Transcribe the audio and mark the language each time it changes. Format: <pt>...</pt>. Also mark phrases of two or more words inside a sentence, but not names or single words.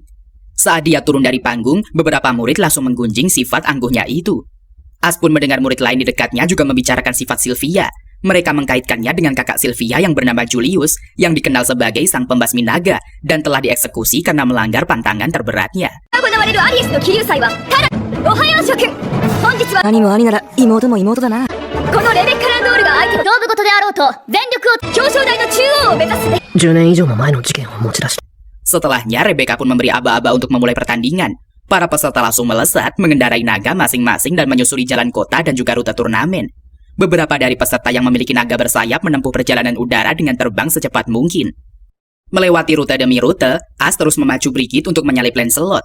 <id>Saat dia turun dari panggung, beberapa murid langsung menggunjing sifat angkuhnya itu. As pun mendengar murid lain di dekatnya juga membicarakan sifat Sylvia. Mereka mengkaitkannya dengan kakak Sylvia yang bernama Julius, yang dikenal sebagai sang pembasmi naga dan telah dieksekusi karena melanggar pantangan terberatnya.</id> <ja>兄も兄なら妹も妹だな。このレベッカ・ランドールが相手の勝負事であろうと全力を表彰台の中央を目指すね。 10年以上も前の事件を持ち出して</ja> <id>Setelahnya, Rebecca pun memberi aba-aba untuk memulai pertandingan. Para peserta langsung melesat, mengendarai naga masing-masing dan menyusuri jalan kota dan juga rute turnamen. Beberapa dari peserta yang memiliki naga bersayap menempuh perjalanan udara dengan terbang secepat mungkin. Melewati rute demi rute, As terus memacu Brigitte untuk menyalip Lancelot.</id>